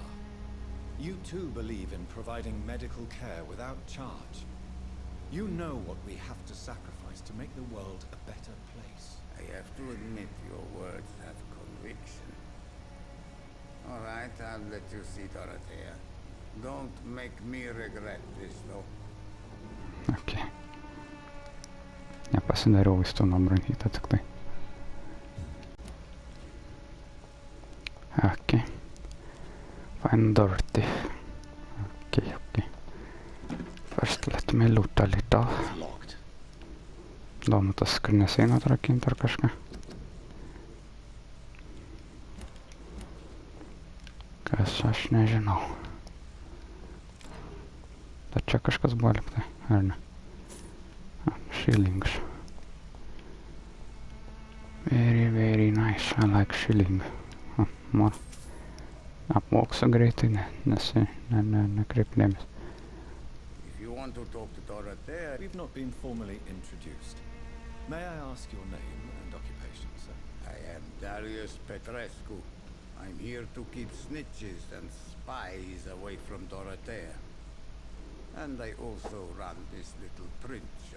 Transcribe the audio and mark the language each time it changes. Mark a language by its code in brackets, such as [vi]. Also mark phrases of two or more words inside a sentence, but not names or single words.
[en] You too believe in providing medical care without charge. You know what we have to sacrifice to make the world a better place. I have to admit your words have conviction. All right, I'll let you see Dorothea. Don't make me regret this, though. Okay. [lt] Nepasidariau vaistų nuo bronchito tik tai. [en] Okay. Find Dorothy. Okay. First let me loot a little. [lt] Įdomu, tas skrinės eina atrakinti ar kažką. Kas aš nežinau. Bet čia kažkas buvo liktai, ar ne? [en] Shillings. Very nice. I like shilling. More. [lt] Apmoksų greitai, nekreip dėmesį. [en] If you want to talk to Dorothea, We've not been formally introduced. May I ask your name and occupation, sir? I am Darius Petrescu. I'm here to keep snitches and spies away from Dorothea. And I also run this little print shop.